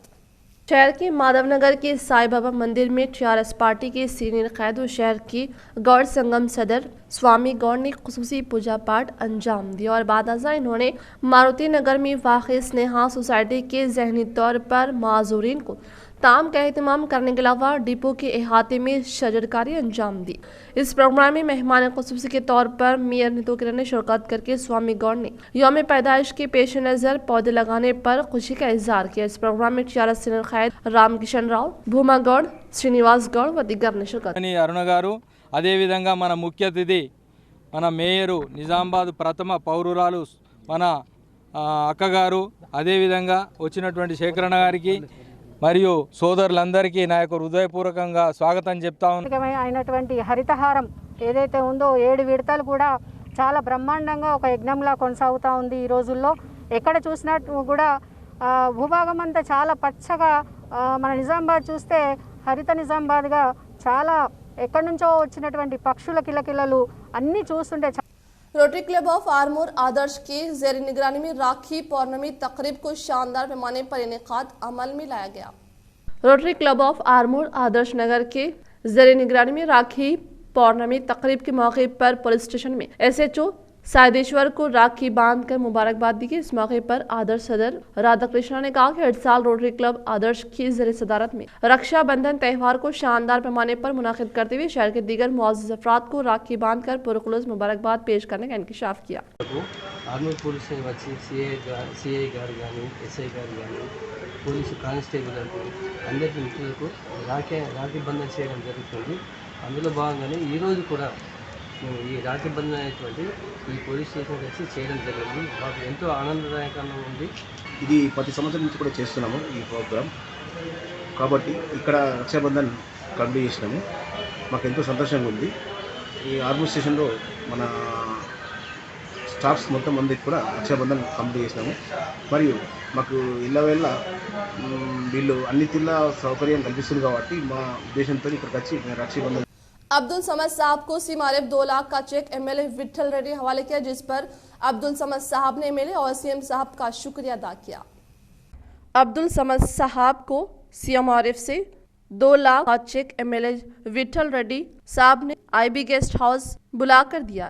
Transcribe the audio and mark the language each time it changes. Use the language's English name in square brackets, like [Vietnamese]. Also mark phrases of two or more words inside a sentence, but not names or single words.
[Urdu] شہر کے مادھونگر کے سائی بابا مندر میں ٹی آر ایس پارٹی کے سینئر قائد و شہر کی گوڑ سنگم صدر سوامی گوڑ نے خصوصی پوجا پاٹ انجام دیا اور بعد ازاں انہوں نے ماروتی نگر میں واقع سنیہا سوسائٹی کے ذہنی طور پر معذورین کو طعام کا اہتمام کرنے کے علاوہ ڈپو کے احاطے میں شجرکاری انجام دی. اس پروگرام میں مہمان خصوصی کے طور پر میئر نیتو کرن نے شرکت کرکے سوامی گوڑ نے یوم پیدائش کے پیش نظر پودے لگانے پر خوشی کا اظہار کیا. اس پروگرام میں ٹی آر ایس سینئر قائد رام کشن راؤ، بھوما گوڑ، سرینواس گوڑ و دیگر نے شرکت. [Telugu] అరుణ్ గారు అదే విధంగా మన ముఖ్య అతిథి మన మేయరు నిజామాబాద్ ప్రథమ పౌరురాలు మన అక్కగారు అదే విధంగా వచ్చినటువంటి శేఖరన్న గారికి మరియు సోదరులందరికీ నా యొక్క హృదయపూర్వకంగా స్వాగతం చెప్తా ఉన్నాను। అయినటువంటి హరితహారం ఏదైతే ఉందో 7 విడతలు కూడా చాలా బ్రహ్మాండంగా ఒక యజ్ఞంలా కొనసాగుతూ ఉంది। ఈ రోజుల్లో ఎక్కడ చూసినట్టు కూడా భూభాగం అంతా చాలా పచ్చగా, మన నిజామాబాద్ చూస్తే హరిత నిజామాబాద్గా చాలా ఎక్కడి నుంచో వచ్చినటువంటి పక్షుల కిలకిలలు అన్నీ చూస్తుంటే [Urdu] روٹری کلب آف آرمور آدرش کی زیر نگرانی میں راکھی پورنمی تقریب کو شاندار پیمانے پر انعقاد عمل میں لایا گیا. روٹری کلب آف آرمور آدرش نگر کے زیر نگرانی میں راکھی پورنمی تقریب کے موقع پر پولیس اسٹیشن میں ایس ایچ او سائیدیشور کو راکھی باندھ کر مبارکباد دی گئی. اس موقع پر آدرش صدر رادھا کرشنا نے کہا کہ ہر سال روٹری کلب آدرش کی زیر صدارت میں رکشابندھن تہوار کو شاندار پیمانے پر منعقد کرتے ہوئے شہر کے دیگر معزز افراد کو راکھی باندھ کر پرخلوص مبارکباد پیش کرنے کا انکشاف کیا. [Telugu] आर्मूर पुलिस వచ్చి సిఐ గారు కానీ ఎస్ఐ గారు కానీ పోలీసు కానిస్టేబుల్ గారు అందరి మిత్రులకు రాఖీ బంధన చేయడం జరుగుతుంది। అందులో భాగంగానే ఈరోజు కూడా మేము ఈ రాఖీ బంధన అనేటువంటి ఈ పోలీస్ స్టేషన్ వచ్చి చేయడం జరిగింది। మాకు ఎంతో ఆనందదాయకంగా ఉంది। ఇది ప్రతి సంవత్సరం నుంచి కూడా చేస్తున్నాము ఈ ప్రోగ్రామ్ కాబట్టి ఇక్కడ రక్షాబంధన్ కంప్లీట్ చేసినాము। మాకు ఎంతో సంతోషంగా ఉంది। ఈ ఆర్మూర్ స్టేషన్లో మన స్టాఫ్స్ మొత్తం మందికి కూడా రక్షాబంధన్ కంప్లీట్ చేసినాము। మరియు మాకు ఇళ్ళవేళ్ళ వీళ్ళు అన్ని తీర్ల సౌకర్యం కల్పిస్తుంది కాబట్టి మా ఉద్దేశంతో ఇక్కడికి వచ్చి రక్షాబంధన్। [Urdu] عبدالصمد صاحب کو سیمارف 2 لاکھ کا چیک ایم ایل اے وٹھل ریڈی حوالے کیا، جس پر عبدالصمد صاحب نے ایم ایل اے اور سی ایم صاحب کا شکریہ ادا کیا. عبدالصمد صاحب کو سیمارف سے 2 لاکھ کا چیک ایم ایل اے وٹھل ریڈی صاحب نے آئی بی گیسٹ ہاؤس بلاکر دیا.